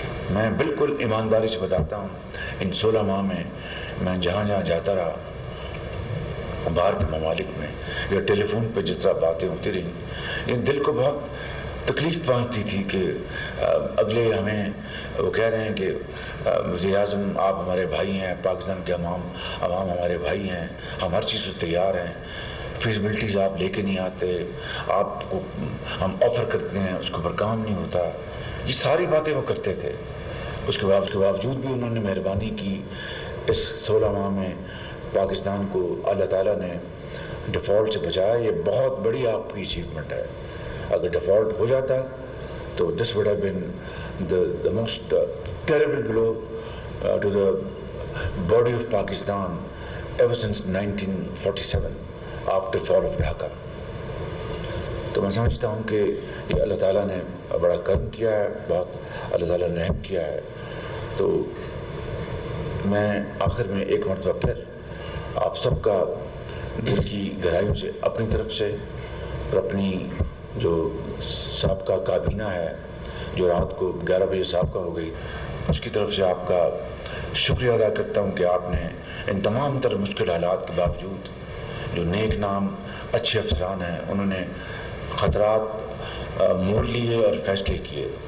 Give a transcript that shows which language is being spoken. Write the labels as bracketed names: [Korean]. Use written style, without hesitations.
[Urdu] میں بالکل ایمانداری سے بتاتا ہوں، ان 16 ماہ میں میں جہاں جہاں جاتا رہا باہر کے ممالک میں یا ٹیلی فون پہ جس طرح باتیں ہوتی رہیں، یہ دل کو بہت تکلیف پہنچتی تھی کہ اگلے ہمیں وہ کہہ رہے ہیں کہ وزیر اعظم آپ ہمارے بھائی ہیں، پاکستان کے عوام ہمارے بھائی ہیں، ہم ہر چیز کو تیار ہیں، فیزیبلٹیز آپ لے کے نہیں آتے، آپ کو ہم آفر کرتے ہیں اس کے اوپر کام نہیں ہوتا. یہ ساری باتیں وہ کرتے تھے. اس کے باوجود بھی انہوں نے مہربانی کی. اس 16 ماہ میں پاکستان کو اللہ تعالیٰ نے ڈیفالٹ سے بچایا. یہ بہت بڑی آپ کی اچیومنٹ ہے. اگر ڈیفالٹ ہو جاتا تو [English] This would have been the most terrible blow to the body of Pakistan ever since 1947 after fall of Dhaka. [Urdu] تو میں سمجھتا ہوں کہ یہ اللہ تعالیٰ نے بڑا کرم کیا ہے، بہت اللہ تعالیٰ نے رحم کیا ہے. تو میں آخر میں ایک مرتبہ پھر آپ سب کا دل کی گہرائیوں سے اپنی طرف سے اور اپنی جو سابقہ کابینہ ہے جو رات کو 11 بجے سابقہ ہو گئی، اس کی طرف سے آپ کا شکریہ ادا کرتا ہوں کہ آپ نے ان تمام تر مشکل حالات کے باوجود جو نیک نام اچھے افسران ہیں انہوں نے خطرات مول لیے اور فیصلے کیے،